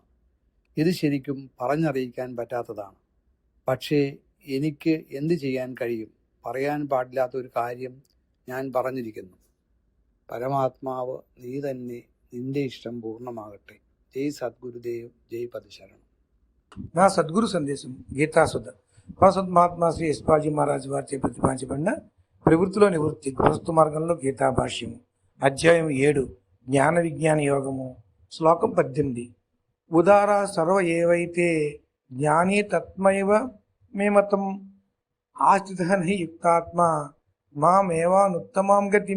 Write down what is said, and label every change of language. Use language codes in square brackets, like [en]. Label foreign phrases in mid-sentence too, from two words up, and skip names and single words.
[ml] ഇത് ശരിക്കും പറഞ്ഞറിയിക്കാൻ പറ്റാത്തതാണ്. പക്ഷേ എനിക്ക് എന്ത് ചെയ്യാൻ കഴിയും? പറയാൻ പാടില്ലാത്ത ഒരു കാര്യം ഞാൻ പറഞ്ഞിരിക്കുന്നു. പരമാത്മാവ് നീ തന്നെ, നിന്റെ ഇഷ്ടം പൂർണ്ണമാകട്ടെ. ജയ് സദ്ഗുരുദേവ്, ജയ് పదశరణం. [te] నా సద్గురు సందేశం గీతాసుధ పరసత్ మహాత్మా శ్రీ యశ్పాల్జీ మహారాజ్ వారిచే ప్రతిపాదించబడిన ప్రవృత్తిలో నివృత్తి గృహస్థ మార్గంలో గీతా భాష్యము అధ్యాయం 7 జ్ఞాన విజ్ఞాన యోగము శ్లోకం 18. [sa] ఉదార సర్వ ఏవైతే జ్ఞాని తత్మైవ మేమతం ఆస్థిత నహి యుక్తాత్మ మామేవానుత్తమాం గతిం.